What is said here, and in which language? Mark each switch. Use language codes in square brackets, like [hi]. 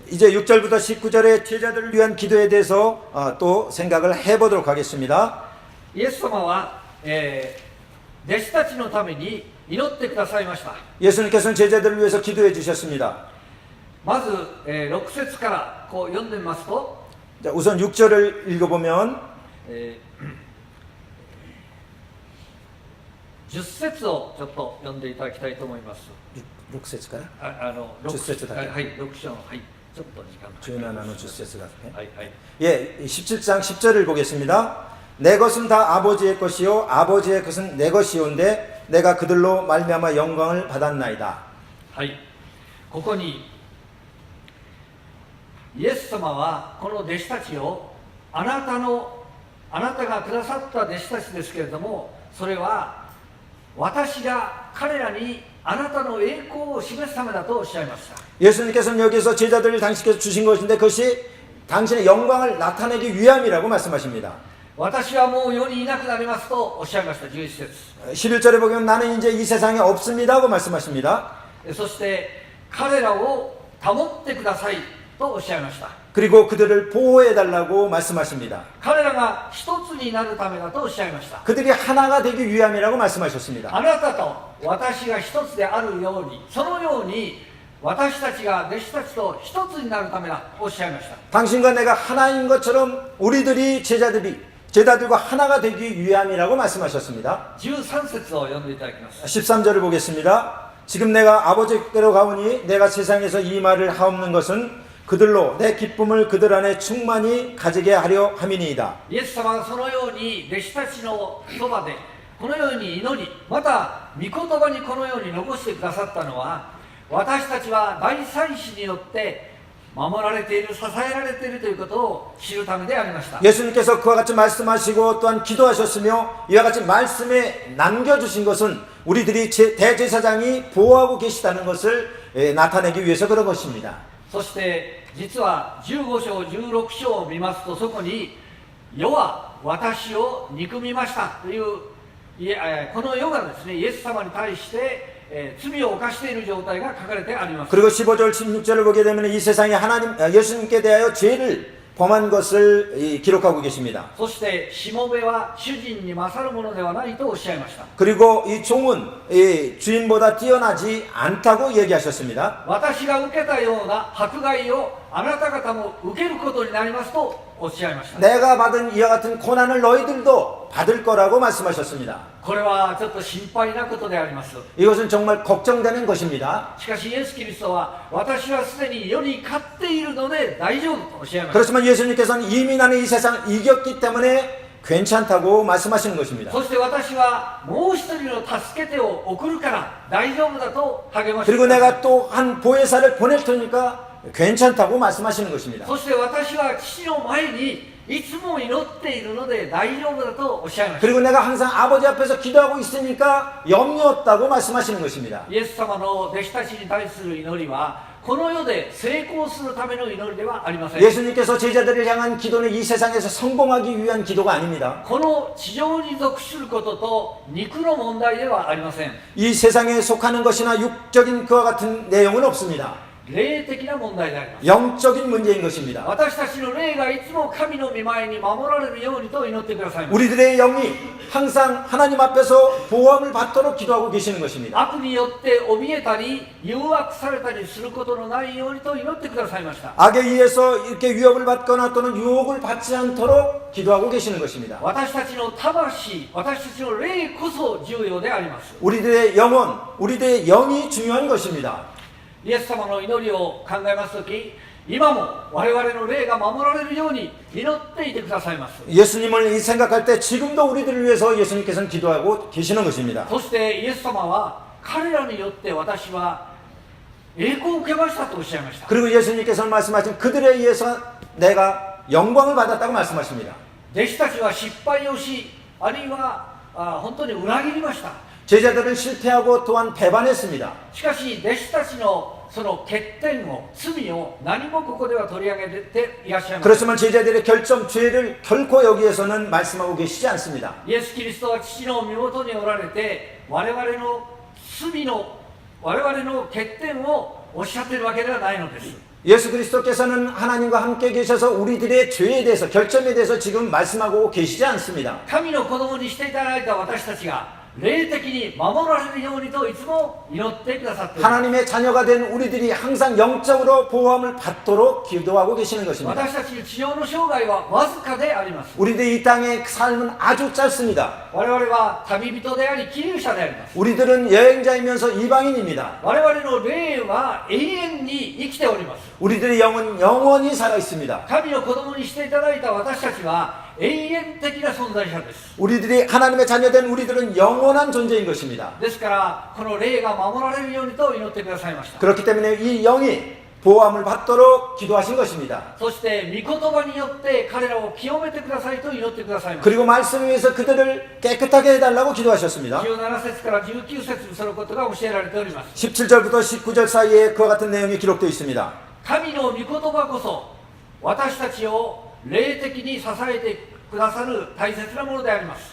[ko] 이제 6절부터 19절의 제자들을 위한 기도에 대해서 또 생각을 해보도록 하겠습니다. [ja] イエス様は、弟子たちのために祈ってくださいました。 [ko] 예수님께서는 제자들을 위해서 기도해 주셨습니다. [ja] まず、6節からこう読んでみますと、 [ko] 자, 우선 6절을 읽어보면 [ja] 10節をちょっと読んでいただきたいと思います。 6節から 6 10節だけ。はい、6章の、はい、ちょっと時間が。 [ko] 17의 10節같아. [ja] はいはい。 [ko] 예, 17장 10절을 보겠습니다. 내 것은 다 아버지의 것이요 아버지의 것은 내 것이온데 내가 그들로 말미암아 영광을 받았나이다. [ja] はい、ここにイエス様はこの弟子たちをあなたがくださった弟子たちですけれども、それは私が彼らにあなたの栄光を示すためだとおっしゃいました。 [ko] 예수님께서는 여기서 제자들을 당신께서 주신 것인데 그것이 당신의 영광을 나타내기 위함이라고 말씀하십니다. [ja] 私はもう世にいなくなりますとおっしゃいました。 11節 [ko] 11절에 보면 나는 이제 이 세상에 없습니다 하고 말씀하십니다. [ja] そして彼らを保ってくださいとおっしゃいました。 [ko] 그리고 그들을 보호해달라고 말씀하십니다. [ja] 彼らが一つになるためだとおっしゃいました。 [ko] 그들이 하나가 되기 위함이라고 말씀하셨습니다. [ja] あなたと私が一つであるように、そのように私たちが弟子たちと一つになるためだとおっしゃいました。 [ko] 당신과 내가 하나인 것처럼 우리들이 제자들과 하나가 되기 위함이라고 말씀하셨습니다. [ja] 13節を読んでいただきます。 [ko] 13절을 보겠습니다. 지금 내가 아버지께로 가오니 내가 세상에서 이 말을 하옵는 것은 그들로 내 기쁨을 그들 안에 충만히 가지게 하려 함이니이다. [ja] イエス様がそのように弟子たちのそばでこのように祈り、また御言葉にこのように残してくださったのは、私たちは大祭司によって守られている、支えられているということを知るためでありました。 [ko] 예수님께서 그와 같이 말씀하시고 또한 기도하셨으며 이와 같이 말씀에 남겨주신 것은 우리들이 대제사장이 보호하고 계시다는 것을 나타내기 위해서 그런 것입니다. [ja] そして実は15章16章を見ますと、そこに世は私を憎みましたというこの世がですね、イエス様に対して罪を犯している状態が書かれてあります。 [ko] 그리고 15절 16절을 보게 되면 이 세상에 예수님께 대하여 죄를 범한 것을 기록하고 계십니다. [ja] そしてしもべは主人に勝るものではないとおっしゃいました。 [ko] 그리고 이 종은 주인보다 뛰어나지 않다고 얘기하셨습니다. [ja] 私が受けたような迫害をあなた方も受けることになりますとおっしゃいました。 [ko] 내가 받은 이와 같은 고난을 너희들도 받을 거라고 말씀하셨습니다. [ja] これはちょっと心配なことであります。 [ko] 이것은 정말 걱정되는 것입니다. [ja] しかしイエス・キリストは私はすでに世に勝っているので大丈夫とおっしゃいました。 [ko] 그렇지만 예수님께서는 이미 나는 이 세상 이겼기 때문에 괜찮다고 말씀하시는 것입니다. [ja] そして私はもう一人の助け手を送るから大丈夫だと励まして [ko] 그리고 [ja] ください。 [ko] 내가 또 한 보혜사를 보낼 테니까 괜찮다고 말씀하시는 것입니다. [ja] そして私は父の前にいつも祈っているので大丈夫だとおっしゃいました。 [ko] 그리고 내가 항상 아버지 앞에서 기도하고 있으니까 염려 없다고 말씀하시는 것입니다. [ja] イエス様の弟子たちに対する祈りはこの世で成功するための祈りではありません。 [ko] 예수님께서 제자들을 향한 기도는 이 세상에서 성공하기 위한 기도가 아닙니다. [ja] この地上に属することと肉の問題ではありません。 [ko] 이 세상에 속하는 것이나 육적인 그와 같은 내용은 없습니다. [ja] 霊的な問題であります。 [ko] 영적인 문제인 것입니다. [ja] 私たちの霊がいつも神の御前に守られるようにと祈ってくださいます。 [ko] 우리들의 영이 항상 하나님 앞에서 보호함을 받도록 기도하고 계시는 것입니다. [ja] 悪によって怯えたり誘惑されたりすることのないようにと祈ってくださいました。 [ko] 악에 의해서 이렇게 위협을 받거나 또는 유혹을 받지 않도록 기도하고 계시는 것입니다. [ja] 私たちの魂、私たちの霊こそ重要であります。 [ko] 우리들의 영혼, 우리들의 영이 중요한 것입니다. [ja] イエス様の祈りを考えますとき、今も我々の霊が守られるように祈っていてくださいます。 [ko] 예수님을 생각할 때 지금도 우리들을 위해서 예수님께서는 기도하고 계시는 것입니다. [ja] そしてイエス様は彼らによって私は栄光を受けましたとおっしゃいました。 [ko] 그리고 예수님께서는 말씀하신 그들에 의해서 내가 영광을 받았다고 말씀하십니다. [ja] 弟子たちは失敗をし、あるいは本当に裏切りました。 [ko] 제자들은 실패하고 또한 배반했습니다. [ja] しかし弟子たちのその欠点を、罪を何もここでは取り上げていらっしゃいます。 [ko] 그렇지만 제자들의 결점, 죄를 결코 여기에서는 말씀하고 계시지 않습니다. [ja] イエス・キリストは父の身元におられて、我々の罪の、我々の欠点をおっしゃっているわけではないのです。 [ko] 예수 그리스도께서는 하나님과 함께 계셔서 우리들의 죄에 대해서, 결점에 대해서 지금 말씀하고 계시지 않습니다. [ja] 神の子供にしていただいた私たちが霊的に守られるようにといつも祈ってくださっている。 [ko] 하나님의 자녀가 된 우리들이 항상 영적으로 보호함을 받도록 기도하고 계시는 것입니다. [ja] 私たちの地上の生涯はわずかであります。 [ko] 우리들의 이 땅의 삶은 아주 짧습니다. [ja] 我々は旅人であり寄留者であります。 [ko] 우리들은 여행자이면서 이방인입니다. [ja] 我々の霊は永遠に生きております。 [ko] 우리들의 영은 영원히 살아 있습니다. [ja] 神の子供にしていただいた私たちは永遠的な存在者です。 [ko] 우리들이 하나님의 자녀된 우리들은 영원한 존재인 것입니다. [ja] ですからこの霊が守られるようにと祈ってくださいました。 [ko] 그렇기 때문에 이 영이 보호함을 받도록 기도하신 것입니다. [ja] そして御言葉によって彼らを清めてくださいと祈ってくださいました。 [ko] 그리고 말씀 위에서 그들을 깨끗하게 해달라고 기도하셨습니다. [ja] 17節から19節にそのことが教えられております。 [ko] 17절부터 19절 사이에 그와 같은 내용이 기록되어 있습니다. [ja] 神の御言葉こそ私たちを霊的に支えてくださる大切なものであります。